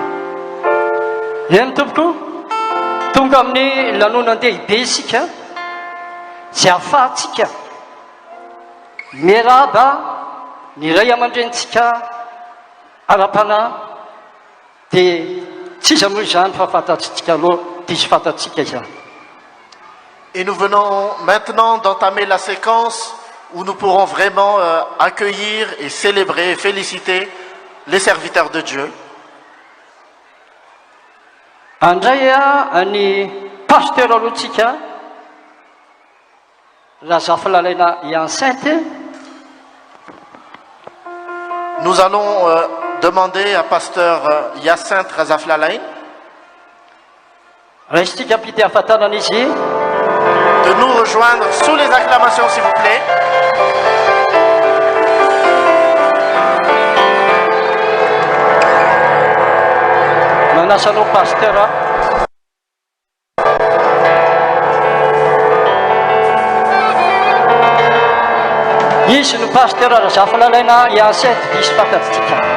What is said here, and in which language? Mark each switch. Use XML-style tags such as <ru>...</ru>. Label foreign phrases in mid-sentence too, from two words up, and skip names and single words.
<mg>Eny tompoko tonga amin'ny lanonam-dehibe isika zay ahafahantsika miaraba ny ray aman-drenitsika ara-panahy dia tsy iza moa izany fa fantatsika aloha diso fantatsika izany.</mg> <fr>Et nous venons maintenant d'entamer la séquence où nous pourrons vraiment accueillir et célébrer et féliciter les serviteurs de Dieu.</fr> <mg>Andray ny pasteur alohantsika Razafilalaina enceinte.</mg> <fr>Nous allons demander à pasteur Hyacinthe Razaflalain de nous rejoindre sous les acclamations, s'il vous plaît.</fr> <mg>Manasano pasteur Izy no pasteur Razafilalaina enceinte diso fantatsika.</mg>